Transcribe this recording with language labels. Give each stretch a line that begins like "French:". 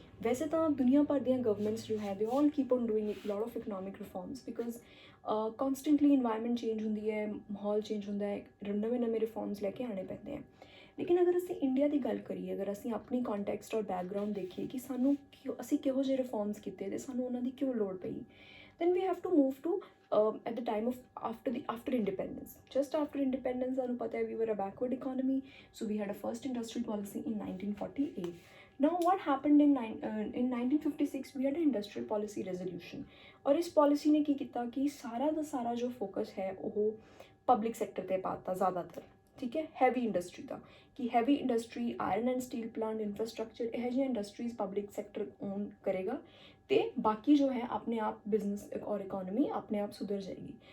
Punjabi: ਵੈਸੇ ਤਾਂ ਦੁਨੀਆ ਭਰ ਦੀਆਂ ਗਵਰਨਮੈਂਟਸ ਜੋ ਹੈ
English: they all keep on doing lot of economic reforms because
Punjabi: constantly environment change ਹੁੰਦੀ ਹੈ, ਮਾਹੌਲ ਚੇਂਜ ਹੁੰਦਾ ਹੈ, ਨਵੇਂ ਰਿਫਾਰਮਸ ਲੈ ਕੇ ਆਉਣੇ ਪੈਂਦੇ ਆ। ਲੇਕਿਨ ਅਗਰ ਅਸੀਂ ਇੰਡੀਆ ਦੀ ਗੱਲ ਕਰੀਏ, ਅਗਰ ਅਸੀਂ ਆਪਣੀ ਕੰਟੈਕਸਟ ਔਰ ਬੈਕਗਰਾਊਂਡ ਦੇਖੀਏ ਕਿ ਸਾਨੂੰ ਅਸੀਂ ਕਿਹੋ ਜਿਹੇ ਰਿਫਾਰਮਸ ਕੀਤੇ ਅਤੇ ਸਾਨੂੰ ਉਹਨਾਂ ਦੀ ਕਿਉਂ ਲੋੜ ਪਈ,
English: then we have to move to at the time of after independence. Just after independence
Punjabi: ਸਾਨੂੰ ਪਤਾ ਹੈ
English: we were a backward economy, so we had a first industrial policy in 1948. Now what happened in 1956 we had an industrial policy resolution,
Punjabi: ਔਰ ਇਸ policy ਨੇ ਕੀ ਕੀਤਾ ਕਿ ਸਾਰਾ ਦਾ ਸਾਰਾ ਜੋ ਫੋਕਸ ਹੈ ਉਹ ਪਬਲਿਕ ਸੈਕਟਰ 'ਤੇ ਪਾਤਾ ਜ਼ਿਆਦਾਤਰ। ਠੀਕ ਹੈ, ਹੈਵੀ ਇੰਡਸਟਰੀ ਦਾ ਕਿ heavy industry, iron and steel plant, infrastructure, ਇਹੋ ਜਿਹੀਆਂ ਇੰਡਸਟਰੀਜ਼ ਪਬਲਿਕ ਸੈਕਟਰ ਓਨ ਕਰੇਗਾ ਅਤੇ ਬਾਕੀ ਜੋ ਹੈ ਆਪਣੇ ਆਪ ਬਿਜ਼ਨਸ ਔਰ ਇਕੋਨਮੀ ਆਪਣੇ ਆਪ ਸੁਧਰ ਜਾਏਗੀ।